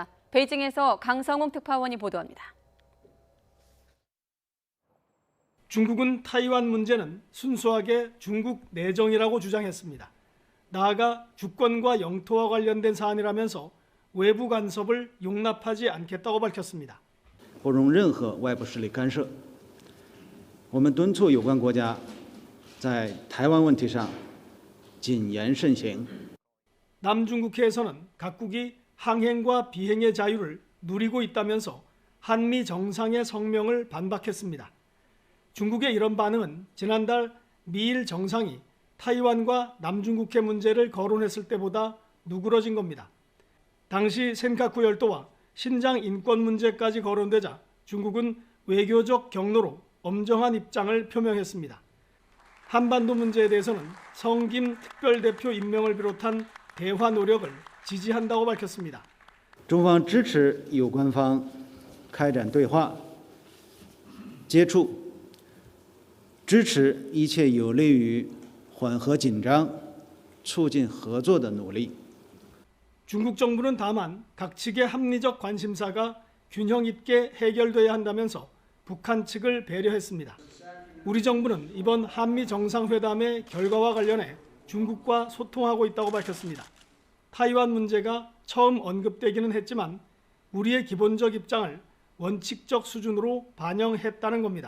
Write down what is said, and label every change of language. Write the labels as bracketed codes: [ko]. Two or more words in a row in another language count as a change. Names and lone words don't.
[ko] 베이징에서 강성웅 특파원이 보도합니다. 중국은 타이완 문제는 순수하게 중국 내정이라고 주장했습니다. 나아가 주권과 영토와 관련된 사안이라면서 외부 간섭을 용납하지 않겠다고 밝혔습니다. [zh] 不容任何外部势力干涉。我们敦促有关国家在台湾问题上谨言慎行。 [ko] 남중국해에서는 각국이 항행과 비행의 자유를 누리고 있다면서 한미 정상의 성명을 반박했습니다. 중국의 이런 반응은 지난달 미일 정상이 타이완과 남중국해 문제를 거론했을 때보다 누그러진 겁니다. 당시 센카쿠 열도와 신장 인권 문제까지 거론되자 중국은 외교적 경로로 엄정한 입장을 표명했습니다. 한반도 문제에 대해서는 성김 특별대표 임명을 비롯한 대화 노력을 지지한다고 밝혔습니다. [zh] 中方支持有关方开展对话、接触，支持一切有利于缓和紧张、促进合作的努力。 [ko] 중국 정부는 다만 각 측의 합리적 관심사가 균형 있게 해결돼야 한다면서 북한 측을 배려했습니다. 우리 정부는 이번 한미 정상회담의 결과와 관련해 중국과 소통하고 있다고 밝혔습니다. 타이완 문제가 처음 언급되기는 했지만 우리의 기본적 입장을 원칙적 수준으로 반영했다는 겁니다.